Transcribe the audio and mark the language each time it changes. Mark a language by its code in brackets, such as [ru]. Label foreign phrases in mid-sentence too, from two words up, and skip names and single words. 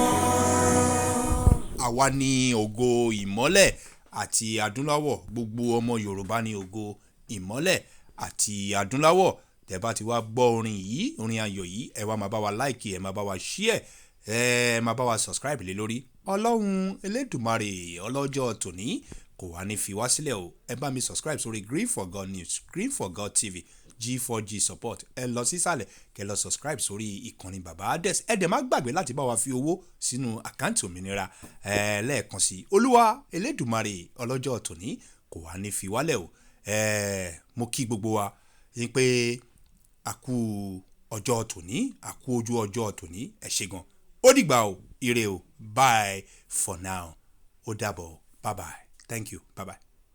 [yo] àwa ni ògo ìmọ́lẹ̀ àti adúláwọ̀ gbogbo ọmọ Yorùbá ni ògo ìmọ́lẹ̀ àti adúláwọ̀. tẹ́ bá ti wá gbọ́ orin yìí orin ayọ̀ yìí ẹ wá máa bá wa láìkì ẹ máa bá wa share ẹ máa bá wa subscribe lé lórí. Ọlọ́run Elédùmarè ọlọ́jọ́ tòní kò wá ní fi wá sílẹ̀ o. ẹ bá mi subscribe sórí Green for God News, Green for God TV, G4G support. ẹ lọ sísàlẹ̀ kẹ́ lọ subscribe sórí ìkànnì bàbá Ades. ẹ dẹ̀ má gbàgbé láti bá wa fi owó sínú àkáǹtì òmìnira lẹ́ẹ̀kan sí. Olúwa Elédùmarè ọlọ́jọ́ tòní kò wá ní fi wálẹ̀ o. mo kí gbogbo wa ní pé àkú ọjọ́ tòní àkú ojú ọjọ́ tòní ẹ ṣé gan. ó dìgbà o ire o [en] bye for now [yo] ó dàbọ̀ [en] bye bye. Thank you. Bye-bye.